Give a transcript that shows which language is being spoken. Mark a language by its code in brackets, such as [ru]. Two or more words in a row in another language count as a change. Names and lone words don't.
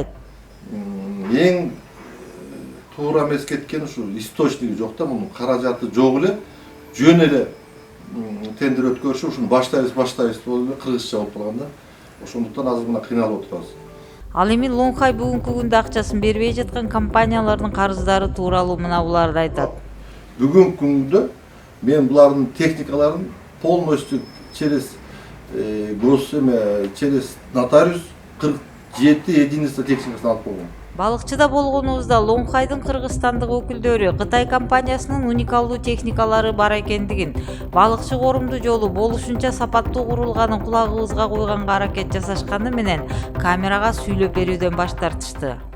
[ky] Эң туура эмес кеткен ушу источниги жок да, мунун каражаты жок эле, жөн эле тендер өткөрүшү ушуну баштайбыз болуп эле кыргызча болуп калган да. Ошондуктан азыр мына кыйналып отурабыз. Ал эми Лонхай бүгүнкү күндө акчасын бербей жаткан компаниялардын карыздары тууралуу мына буларды айтат. Бүгүнкү күндө мен булардын техникаларын [ru] полностью через через нотариус [ky] 47 единица техникасын алып койгон. Балыкчыда болгонубузда Лонхайдын кыргызстандык өкүлдөрү Кытай компаниясынын уникалдуу техникалары бар экендигин, балыкчы корумду жолу болушунча сапаттуу курулганын кулагыбызга койгонго аракет жасашканы менен камерага сүйлөп берүүдөн баш тартышты.